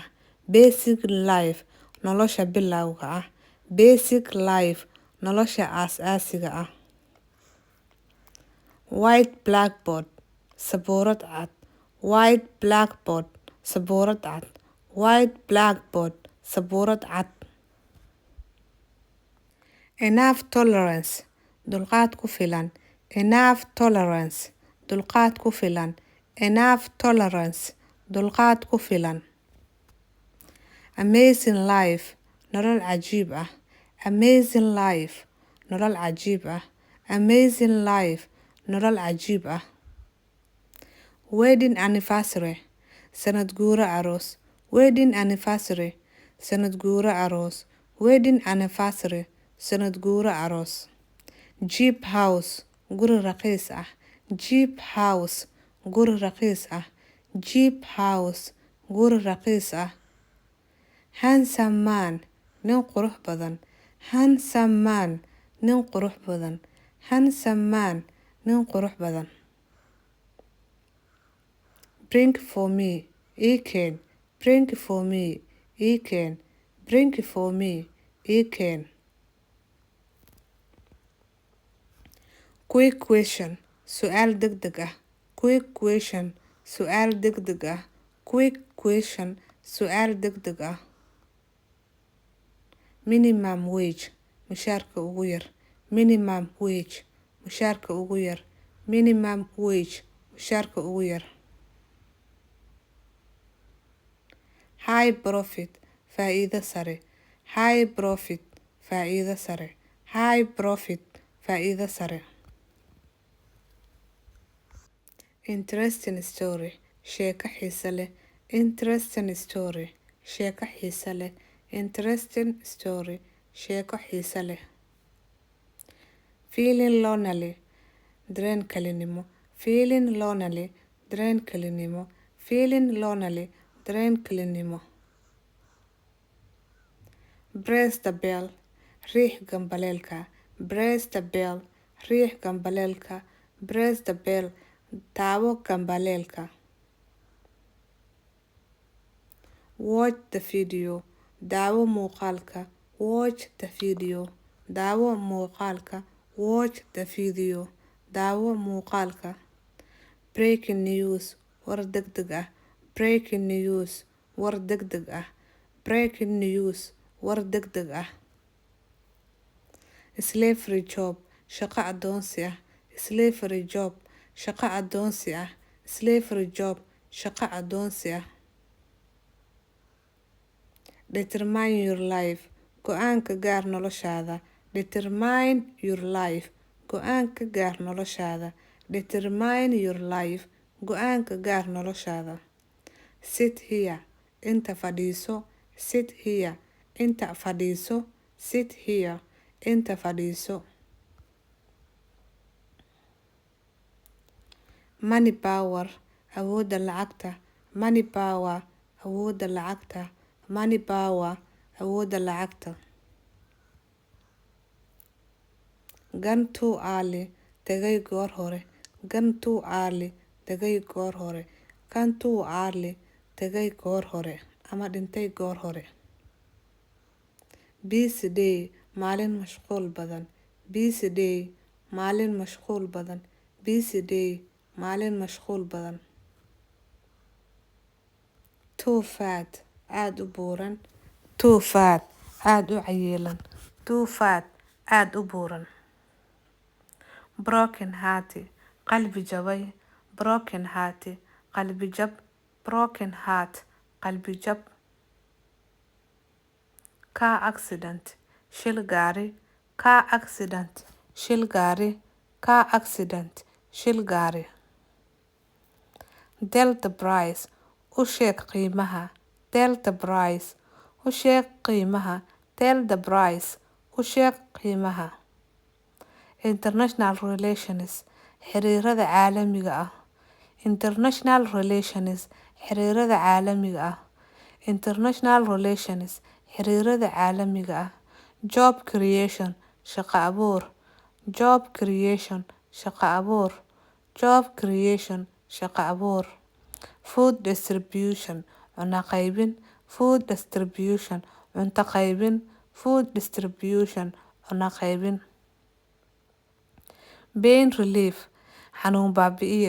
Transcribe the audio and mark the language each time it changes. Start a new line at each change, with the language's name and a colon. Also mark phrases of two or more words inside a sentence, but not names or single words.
English: Basic life.
Somali: Nolosha bilowga ah.
English: Basic life.
Somali: Nolosha aas-aasiga ah.
English: White blackboard.
Somali: Sabuurad cad.
English: White blackboard.
Somali: Sabuurad cad.
English: White blackboard.
Somali: Sabuurad cad.
English: Enough tolerance.
Somali: Dulqaad ku filan.
English: Enough tolerance.
Somali: Dulqaad ku filan.
English: Enough tolerance.
Somali: Dulqaad ku filan.
English: Amazing life.
Somali: Nolol cajiib ah.
English: Amazing life.
Somali: Nolol cajiib ah.
English: Amazing life.
Somali: Nolol cajiib ah.
English: Wedding anniversary.
Somali: Sanad guura aroos.
English: Wedding anniversary.
Somali: Sanad guura aroos.
English: Wedding anniversary.
Somali: Sanad guura aroos.
English: Jeep house.
Somali: Guri raqiis ah.
English: Jeep house.
Somali: Guri raqiis ah.
English: Jeep house.
Somali: Guri raqiis ah.
English: Handsome man.
Somali: Nin qurux badan.
English: Handsome man.
Somali: Nin qurux badan.
English: Handsome man.
Somali: Nin qurux badan.
English: Bring for me.
Somali: Ii keen.
English: Bring for me.
Somali: Ii keen.
English: Bring for me.
Somali: Ii keen.
English: Quick question.
Somali: Su'aal degdeg ah.
English: Quick question.
Somali: Su'aal degdeg ah.
English: Quick question.
Somali: Su'aal degdeg ah.
English: Minimum wage.
Somali: Mushaarka ugu yar.
English: Minimum wage.
Somali: Mushaarka ugu yar.
English: Minimum wage.
Somali: Mushaarka ugu yar.
English: High profit.
Somali: Faa'iido sare.
English: High profit.
Somali: Faa'iido sare.
English: High profit.
Somali: Faa'iido sare.
English: Interesting story.
Somali: Sheeko xiiso leh.
English: Interesting story.
Somali: Sheeko xiiso leh.
English: Interesting story.
Somali: Sheeko xiiso leh.
English: Feeling lonely.
Somali: Dareen kalinimo.
English: Feeling lonely.
Somali: Dareen kalinimo.
English: Feeling lonely.
Somali: Dareen kalinimo.
English: Press the bell.
Somali: Riix gambaleelka.
English: Press the bell.
Somali: Riix gambaleelka.
English: Press the bell.
Somali: Taabo gambaleelka.
English: Watch the video.
Somali: Daawo muuqaalka.
English: Watch the video.
Somali: Daawo muuqaalka.
English: Watch the video.
Somali: Daawo muuqaalka.
English: Breaking news.
Somali: War degdeg ah.
English: Breaking news.
Somali: War degdeg ah.
English: Breaking news.
Somali: War degdeg ah.
English: Slavery job.
Somali: Shaqo adoonsi ah.
English: Slavery job.
Somali: Shaqo adoonsi ah.
English: Slavery job.
Somali: Shaqo adoonsi ah.
English: Determine your life.
Somali: Go-aan ka gaar noloshaada.
English: Determine your life.
Somali: Go-aan ka gaar noloshaada.
English: Determine your life.
Somali: Go-aan ka gaar noloshaada.
English: Sit here.
Somali: Inta fadhiiso.
English: Sit here.
Somali: Inta fadhiiso.
English: Sit here.
Somali: Inta fadhiiso.
English: Money power.
Somali: Awoodda lacagta.
English: Money power.
Somali: Awoodda lacagta.
English: Money power.
Somali: Awoodda lacagta.
English: Gan too early.
Somali: Tagay goor hore.
English: Gan too early.
Somali: Tagay goor hore.
English: Gan too early.
Somali: Tagay goor hore. Ama dhintay goor hore.
English: Busy day.
Somali: Maalin mashquul badan.
English: Busy day.
Somali: Maalin mashquul badan.
English: Busy day.
Somali: Maalin mashquul badan.
English: Too fat.
Somali: Aad u buuran.
English: Too fat.
Somali: Aad u cayilan.
English: Too fat.
Somali: Aad u buuran.
English: Broken heart.
Somali: Qalbi jabay.
English: Broken heart.
Somali: Qalbi jab.
English: Broken heart.
Somali: Qalbi jab.
English: Car accident.
Somali: Shil gaari.
English: Car accident.
Somali: Shil gaari.
English: Car accident.
Somali: Shil gaari.
English: Delta price.
Somali: U sheeg qiimaha.
English: Delta price.
Somali: U sheeg qiimaha.
English: Delta price.
Somali: U sheeg qiimaha.
English: International relations.
Somali: Xiriirada caalamiga ah.
English: International relations.
Somali: Xiriirada caalamiga ah.
English: International relations.
Somali: Xiriirada caalamiga ah.
English: Job creation.
Somali: Shaqo abuur.
English: Job creation.
Somali: Shaqo abuur.
English: Job creation.
Somali: Shaqo abuur.
English: Food distribution.
Somali: Cunto qaybin.
English: Food distribution.
Somali: Cunto qaybin.
English: Food distribution.
Somali: Cunto qaybin.
English: Pain relief.
Somali: Xanuun baabi'iye.